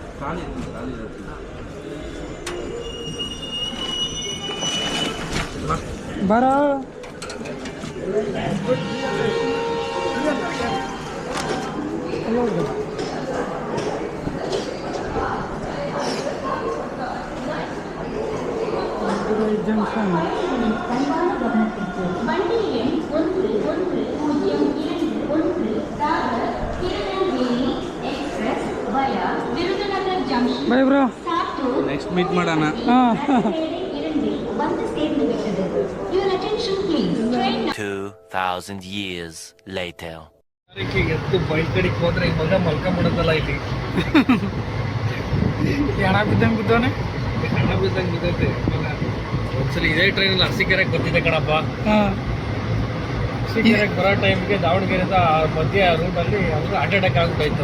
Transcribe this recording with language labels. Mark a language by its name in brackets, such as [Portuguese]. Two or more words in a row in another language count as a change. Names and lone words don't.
[Kannada] ಬರ ಜಂಕ್ಷನ್ [Tamil] வண்டி எண் 1102 சாகர் திருநெல்வேலி [English] express via [Tamil] விருதுநகர் ஜங்ஷன் [English] bye bro [Tamil] சாத்தூர் [English] next meet [Kannada] ಮಾಡೋಣ. ಹಾಂ [Tamil] வந்து சேர்ந்து விட்டது. [English] Your attention please. Train 2,000 years later. [Kannada] ಎತ್ತು ಬೈಕ್ ಕಡೆಗೆ ಹೋದ್ರೆ ಈ ಮಗ ಮಲ್ಕೊಂಬಿಡುತ್ತಲ್ಲ ಇಲ್ಲಿ ಎಣ ಬಿದ್ದಂಗೆ ಬಿದ್ದವನೆ. ಹಣ ಬಿದ್ದಂಗೆ ಬಿದ್ದೈತೆ ಮಗ. ಒಂದ್ಸಲ ಇದೇ ಟ್ರೈನಲ್ಲಿ ಅರಸೀಕೆರೆಗೆ ಬರ್ತಿದ್ದೆ ಕಣಪ್ಪ. ಹಾಂ ಅರಸೀಕೆರೆಗೆ ಬರೋ ಟೈಮ್ಗೆ ದಾವಣಗೆರೆಯಿಂದ ಮಧ್ಯ ರೂಟಲ್ಲಿ ಅಂದ್ರೆ [English] heart attack [Kannada] ಆಗ್ಬಿಟ್ಟೈತೆ